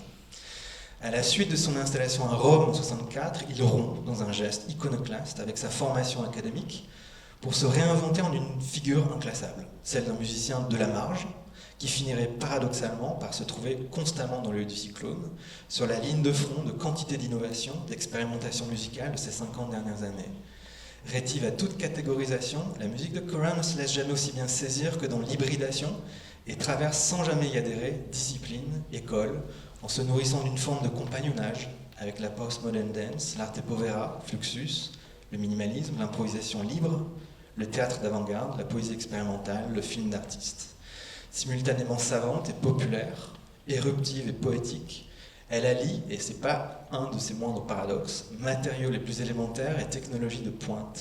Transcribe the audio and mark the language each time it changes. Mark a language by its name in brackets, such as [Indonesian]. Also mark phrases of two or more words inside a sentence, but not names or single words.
[French] À la suite de son installation à Rome en 1964, il rompt dans un geste iconoclaste avec sa formation académique pour se réinventer en une figure inclassable, celle d'un musicien de la marge, qui finirait paradoxalement par se trouver constamment dans l'œil du cyclone, sur la ligne de front de quantité d'innovation, d'expérimentation musicale de ces 50 dernières années. Rétive à toute catégorisation, la musique de Curran ne se laisse jamais aussi bien saisir que dans l'hybridation et traverse sans jamais y adhérer discipline, école, en se nourrissant d'une forme de compagnonnage avec la [English] post-modern dance, [French] l'arte povera, Fluxus, le minimalisme, l'improvisation libre, le théâtre d'avant-garde, la poésie expérimentale, le film d'artiste. Simultanément savante et populaire, éruptive et poétique, elle allie, et c'est pas un de ses moindres paradoxes, matériaux les plus élémentaires et technologies de pointe.